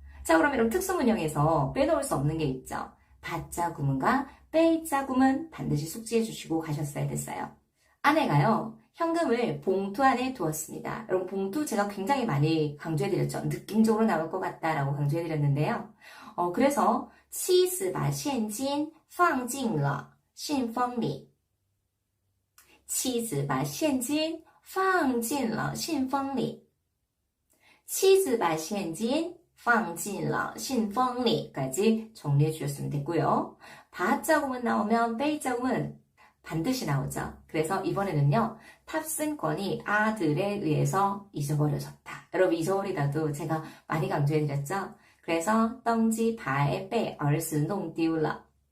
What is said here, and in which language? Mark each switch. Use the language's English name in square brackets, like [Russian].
[Korean] 자, 그럼 이런 특수문형에서 빼놓을 수 없는 게 있죠. 받자 구문과 빼자 구문 반드시 숙지해 주시고 가셨어야 됐어요. 아내가요. 현금을 봉투 안에 두었습니다. 여러분 봉투 제가 굉장히 많이 강조해 드렸죠. 느낌적으로 나올 것 같다라고 강조해 드렸는데요. [Chinese] 그래서 妻子把现金放进了信封里. 妻子把现金放进了信封里. 妻子把现金放进了信封里. [Korean] 까지 정리해 주셨으면 됐고요. 바자구문 나오면 베이자구문 반드시 나오죠. 그래서 이번에는요. 탑승권이 아들에 의해서 잊어버려졌다. 여러분 잊어버리다도 제가 많이 강조해 드렸죠. [Chinese] 그래서 登机牌被儿子弄丢了.